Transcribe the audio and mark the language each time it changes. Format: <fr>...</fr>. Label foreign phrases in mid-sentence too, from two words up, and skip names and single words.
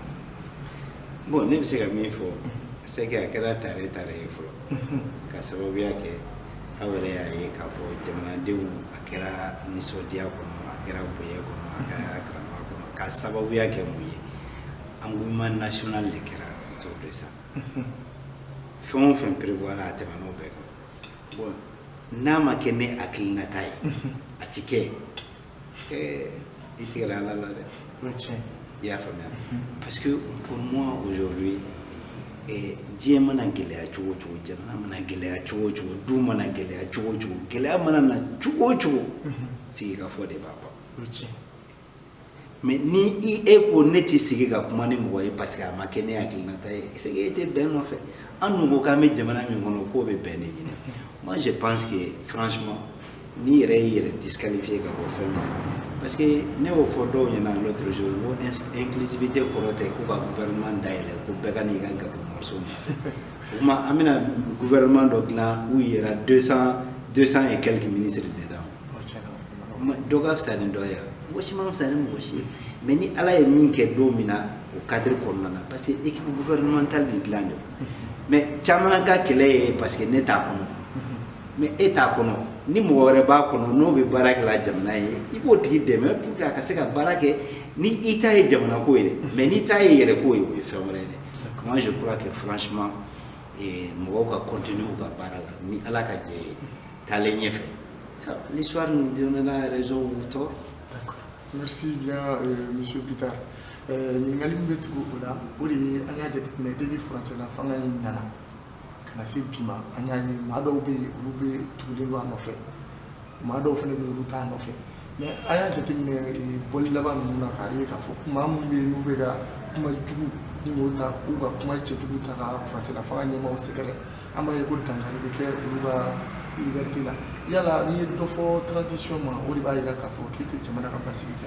<bm>bon ne bɛ se ka min fɔ</bm> <fr>c'est que</fr> <bm>a kɛra tare ye fɔlɔ ka sababuya kɛ aw yɛrɛ y'a ye k'a fɔ jamanadenw a kɛra nisɔndiya kɔnɔ a kɛra bonya kɔnɔ a kɛra karama kɔnɔ ka sababuya kɛ mun ye</bm> <fr>engouement national</fr> <bm>de kɛra</bm> <fr>autour de ça</fr> <bm>fɛn o fɛn prévoir a tɛmɛn'o bɛɛ kan bon n'a ma kɛ ne hakilinata ye a ti kɛ i tigɛra ala la dɛ i y'a faamuya</bm> <fr>parce que pour moi aujourd'hui</fr> <bm>diɲɛ mana gɛlɛya cogo o cogo jamana mana gɛlɛya cogo o cogo du mana gɛlɛya cogo o cogo gɛlɛya mana na cogo o cogo sigi ka fɔ de b'a ban mais ni e ko ne tɛ sigi ka kuma ni mɔgɔ ye</bm> <fr>parce que</fr> <bm>a ma kɛ ne hakilinata ye</bm> <fr>c'est que</fr> <bm>e tɛ bɛn nɔfɛ an dun ko k'an bɛ jamana min kɔnɔ k'o bɛ bɛn de ɲini</bm> <fr>moi je pense que franchement</fr> <bm>ni yɛrɛ y'i yɛrɛ disqualifié ka bɔ fɛn min na</bm> <fr>parce que</fr> <bm>ne y'o fɔ dɔw ɲɛna</bm> <fr>l'autre jour</fr> <bm>ko inclusivité kɔrɔ tɛ ko ka gouvernement dayɛlɛ ko bɛɛ ka n'i ka</bm> <fr>gâteau morceau</fr> <bm>nɔfɛ o tuma an bɛna gouvernement dɔ dilan</bm> <fr>où il y aura 200 et quelques ministres dedans</fr> <bm>dɔ ka fisa ni dɔ ye mɔgɔ si ma fisa ni mɔgɔ si ye mais ni ala ye min kɛ don min na o cadre kɔnɔna na</bm> <fr>parce que équipe gouvernementale</fr> <bm>bɛ dilan de mais caman ka kɛlɛ ye</bm> <fr>parce que</fr> <bm>ne t'a kɔnɔ mais e t'a kɔnɔ ni mɔgɔ wɛrɛ b'a kɔnɔ n'o bɛ baara kɛ la jamana ye i b'o tigi dɛmɛ</bm> <fr>pour que</fr> <bm>a ka se ka baara kɛ ni i ta ye jamana ko ye dɛ mais ni ta ye yɛrɛ ko ye o ye fɛn wɛrɛ ye dɛ</bm> <fr>moi je crois que franchement</fr> <bm>mɔgɔw ka continuer u ka baara la ni ala ka jɛ ye taalen ɲɛfɛ</bm> <fr>l'histoire nous donnera raison ou tort. D'accord. Merci bien monsieur Peter.</fr> <bm>ɲininkali min bɛ tugu o la o de ye an y'a jateminɛ depuis furancɛ la fanga in nana ka na se bi ma an y'a ye maa dɔw bɛ yen olu bɛ tugulen don a nɔfɛ maa dɔw fana bɛ yen olu t'a nɔfɛ mais an y'a jateminɛ bɔli laban ninnu na k'a ye k'a fɔ maa minnu bɛ yen n'u bɛ ka kuma jugu ni m'o ta k'u ka kuma cɛjugu ta ka furancɛ la fanga ɲɛmaaw sɛgɛrɛ an b'a ye ko dankari bɛ kɛ olu ka liberté la yala n'i ye dɔ fɔ transition ma o de b'a jira k'a fɔ k'i tɛ jamana ka basigi fɛ.</bm>